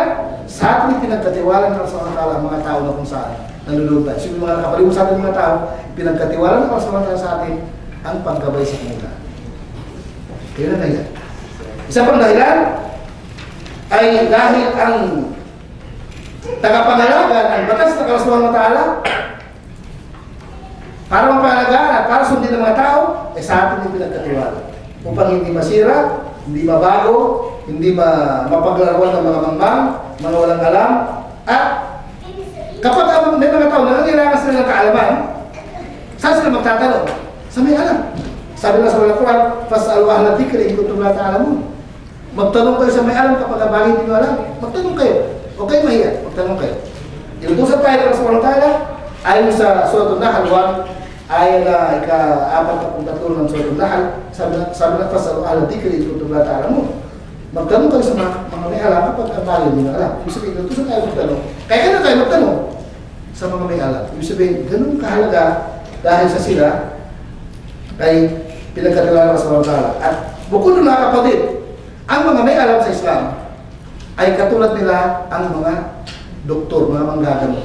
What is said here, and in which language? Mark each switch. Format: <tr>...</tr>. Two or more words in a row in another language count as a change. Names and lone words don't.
<tl>Sa ating pinagkatiwala ng Allah ang mga tao na kung saan nalulog tayo. So yung mga nakapalibot sa ating mga tao, pinagkatiwala ng Allah sa atin ang paggabay sa kanila. Kaya na dahilan. Isa pang dahilan ay dahil ang tagapangalaga ng batas ng Allah subhanahu wa ta'ala para mapangalagaan at para sundin ng mga tao, ay sa atin yung pinagkatiwala. Upang hindi masira, hindi mabago, hindi mapaglarawan ng mga mangmang, mga walang alam. At kapag may mga tao na nangailangan sila ng kaalaman, saan sila magtatanong? Sa may alam. Sabi na sa mga Quran,</tl> <ar>فاسألوا أهل الذكر إن كنتم لا تعلمون.</ar> <tl>Magtanong kayo sa may alam kapag ang bagay hindi nyo alam. Magtanong kayo. Huwag kayo mahiya. Magtanong kayo. Inutusan tayo ng Allah</tl> <ar>سبحانه وتعالى</ar> <tl>ayon sa Suratul Nahl 1, ayon na ika-43 ng Suratul Nahl, sabi na</tl> <ar>فاسألوا أهل الذكر إن كنتم لا تعلمون.</ar> <tl>Magtanong kayo sa mga may alam kapag ang bagay hindi nyo alam. Ibig sabihin, inutusan tayo magtanong. Kaya kailan tayo magtanong? sa mga may alam. Ibig sabihin, ganun kahalaga dahil sa sila ay pinagkatiwala sa mga tala. At bukod na kapatid, ang mga may alam sa Islam ay katulad nila ang mga doktor, mga manggagamot.</tl>